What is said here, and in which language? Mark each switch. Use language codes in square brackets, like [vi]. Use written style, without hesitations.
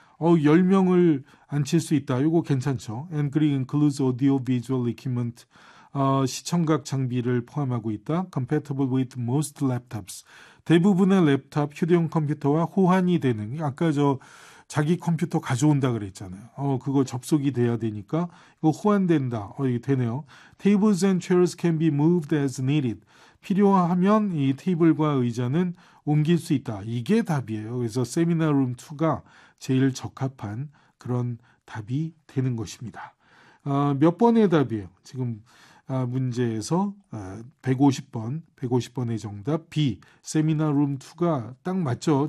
[ko] 10명을 앉힐 수 있다. 이거 괜찮죠? [en] And green includes audio visual equipment. [ko] 시청각 장비를 포함하고 있다. [en] Compatible with most laptops. [ko] 대부분의 랩탑, 휴대용 컴퓨터와 호환이 되는. 아까 저 자기 컴퓨터 가져온다 그랬잖아요. 그거 접속이 돼야 되니까 이거 호환된다. 이게 되네요. [en] Tables and chairs can be moved as needed. [ko] 필요하면 이 테이블과 의자는 옮길 수 있다. 이게 답이에요. 그래서 세미나 룸 2가 제일 적합한 그런 답이 되는 것입니다. 몇 번의 답이에요? 지금 문제에서 150번, 150번의 정답 B, 세미나 룸 2가 딱 맞죠.